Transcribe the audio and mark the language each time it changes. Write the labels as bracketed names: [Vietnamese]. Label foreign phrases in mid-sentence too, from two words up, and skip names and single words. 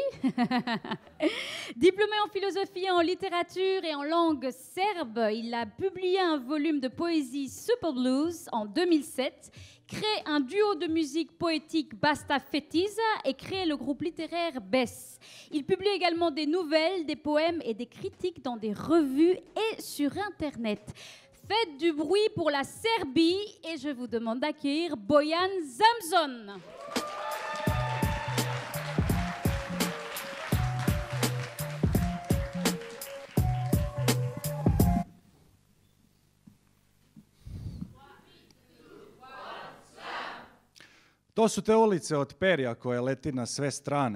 [French] Diplômé en philosophie, en littérature et en langue serbe, il a publié un volume de poésie Super Blues en 2007, créé un duo de musique poétique Basta Fetiza et créé le groupe littéraire Bess. Il publie également des nouvelles, des poèmes et des critiques dans des revues et sur Internet. Faites du bruit pour la Serbie et je vous demande d'accueillir Bojan Zamzon. [Serbian] To su te ulice od perja koje leti na sve strane.